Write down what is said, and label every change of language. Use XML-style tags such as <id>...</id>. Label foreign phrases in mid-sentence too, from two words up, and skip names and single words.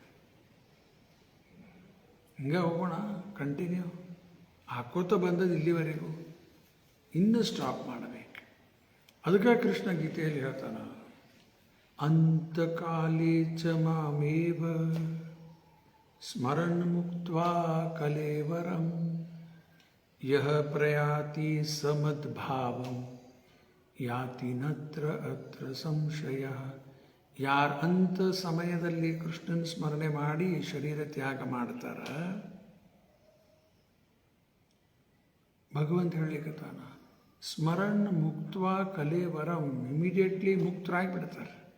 <kn>ಹಿಂಗೆ ಹೋಗೋಣ ಕಂಟಿನ್ಯೂ ಹಾಕೋತ ಬಂದದ್ದು ಇಲ್ಲಿವರೆಗೂ. ಇನ್ನೂ ಸ್ಟಾಪ್ ಮಾಡಬೇಕು. ಅದಕ್ಕೆ ಕೃಷ್ಣ ಗೀತೆಯಲ್ಲಿ ಹೇಳ್ತಾನ,</kn> <sa>ಅಂತಕಾಲೇ ಚ ಮಾಮೇವ ಸ್ಮರನ್ ಮುಕ್ತ್ವಾ ಕಲೇವರಂ ಯಹ ಪ್ರಯಾತಿ ಸಮದ್ಭಾವಂ ಯಾತಿ ನತ್ರ ಅತ್ರ ಸಂಶಯ.</sa> <kn>ಯಾರು ಅಂಥ ಸಮಯದಲ್ಲಿ ಕೃಷ್ಣನ ಸ್ಮರಣೆ ಮಾಡಿ ಶರೀರ ತ್ಯಾಗ ಮಾಡ್ತಾರ, ಭಗವಂತ ಹೇಳಲಿಕ್ಕತ್ತಾನ,</kn> <sa>ಸ್ಮರಣ ಮುಕ್ತ್ವಾ ಕಲೇವರಂ,</sa> <kn>ಇಮಿಡಿಯೇಟ್ಲಿ ಮುಕ್ತರಾಗಿಬಿಡ್ತಾರೆ.</kn>